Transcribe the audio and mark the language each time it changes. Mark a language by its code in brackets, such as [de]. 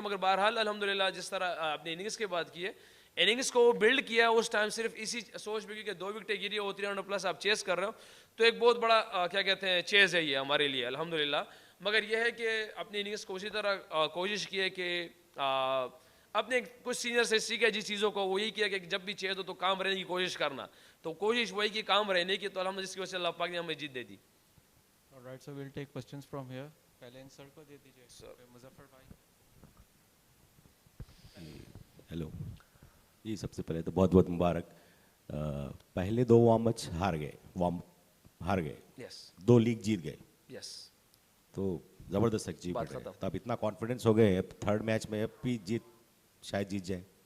[ur] مگر بہرحال الحمدللہ جس طرح اپنی اننگس کی بات کی ہے، اننگس کو بلڈ کیا اس ٹائم صرف اسی سوچ میں، کیونکہ 2 وکٹیں گری ہو 300 پلس آپ چیز کر رہے ہو، تو ایک بہت بڑا کیا کہتے ہیں چیز ہے یہ ہمارے لیے الحمدللہ. مگر یہ ہے کہ اپنی اننگس کو اسی طرح کوشش کی ہے کہ اپنے کچھ سینئر سے سیکھا جس چیزوں کو، وہ یہی کیا کہ جب بھی چیز ہو تو کام رہنے کی کوشش کرنا. تو کوشش وہی کی کام رہنے کی، تو الحمدللہ جس کی وجہ سے اللہ پاک نے ہمیں جیت دے دی. [en] Alright, so we'll take questions from here. [ur] پہلے ان سر کو دے دیجیے، پھر مظفر بھائی. ہیلو جی، سب سے پہلے تو بہت بہت مبارک. پہلے 2 وارم اپس ہار گئے، یس 2 لیگ جیت گئے، یس. تو زبردست اچیومنٹ ہے. ختم. تو اب اتنا کانفیڈنس ہو گئے، اب 3rd میچ میں اب بھی شاید جیت جائیں.